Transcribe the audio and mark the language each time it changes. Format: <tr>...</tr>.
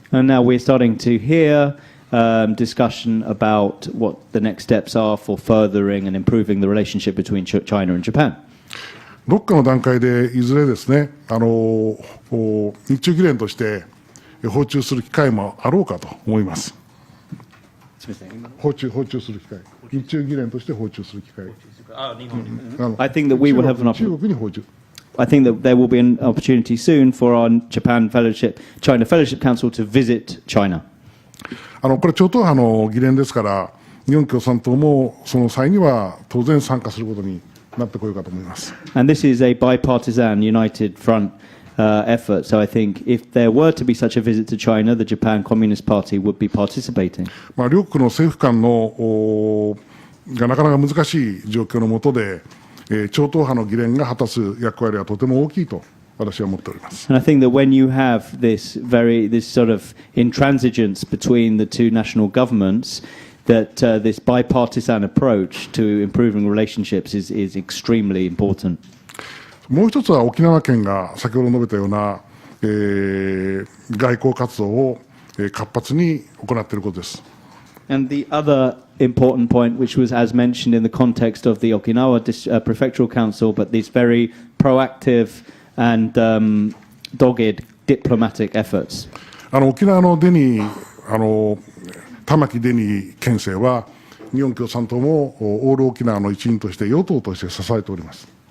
<en>And now we're starting to hear discussion about what the next steps are for furthering and improving the relationship between China and Japan.</en> <ja>どっかの段階でいずれですね、日中議連として訪中する機会もあろうかと思います。訪中する機会、日中議連として訪中する機会。</ja> <en>I think that we will have an</en> <ja>中国に訪中。</ja> <en>I think that there will be an opportunity soon for our China Fellowship Council to visit China.</en> <ja>これ超党派の議連ですから、日本共産党もその際には当然参加することになってこようかと思います。</ja> <en>And this is a bipartisan united front effort. So I think if there were to be such a visit to China, the Japan Communist Party would be participating.</en> <ja>両国の政府間のがなかなか難しい状況の下で、超党派の議連が果たす役割はとても大きいと私は思っております。</ja> <en>And I think that when you have this sort of intransigence between the two national governments, that this bipartisan approach to improving relationships is extremely important.</en> <ja>もう一つは沖縄県が先ほど述べたような、外交活動を活発に行っていることです。</ja> <en>And the other important point, which was as mentioned in the context of the Okinawa Prefectural Council, but these very proactive and dogged diplomatic efforts.</en> <ja>沖縄のデニー玉城デニー県政は日本共産党もオール沖縄の一員として与党として支えております。</ja>